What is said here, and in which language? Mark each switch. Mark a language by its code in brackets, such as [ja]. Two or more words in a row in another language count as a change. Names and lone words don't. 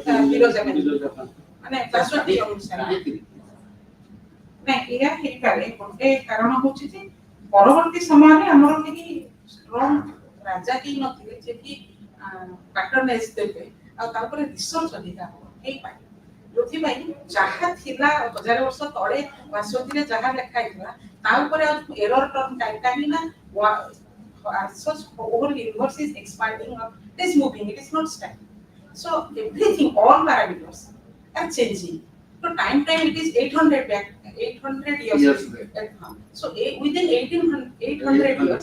[or] ମାନେ ଭାସ୍ୱତୀ ଅନୁସାରେ ନାଇଁ ଏହା ହେଇପାରେ ଗୋଟେ କାରଣ ହଉଛି ଯେ ପରବର୍ତ୍ତୀ ସମୟରେ ଆମର କେହି ଷ୍ଟ୍ରଙ୍ଗ ରାଜା କେହି ନଥିଲେ ଯେ କି ପାଟର୍ନେଜ ଦେବେ ଆଉ ତାପରେ ରିସର୍ଚ୍ଚ ଅଧିକା ହେଇପାରେ ଯୋଉଥିପାଇଁ ଯାହା ଥିଲା 1000 ବର୍ଷ ତଳେ ଭାସ୍ୱତୀରେ ଯାହା ଲେଖା ହେଇଥିଲା ତା ଉପରେ ଆଉ [en] error term [or] କାହିଁକି ନା [en] such whole universe is expanding or it is moving, it is not static. So everything, all parameters are changing. So time it is 800 years back. So within 800 years,